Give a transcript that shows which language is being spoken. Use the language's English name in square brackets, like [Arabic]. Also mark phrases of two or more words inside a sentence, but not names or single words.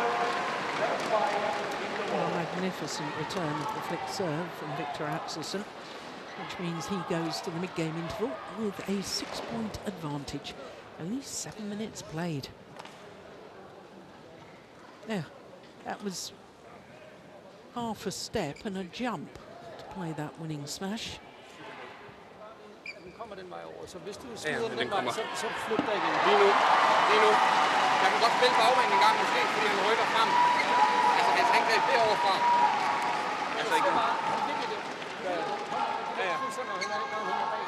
[English] Well, a magnificent return of the flick serve from Viktor Axelsen, which means he goes to the mid-game interval with a 6-point advantage. Only 7 minutes played. Yeah, that was half a step and a jump to play that winning smash. [Danish] Kommer den vej over, så hvis du smider den vej, så flyt dig igen. Lige nu. Jeg kan godt spille bagvejen en gang måske, fordi han rykker frem. Altså, han skal ikke gribe deroverfra. Altså ikke. Han fik det. Ja. Sådan, når han er bag.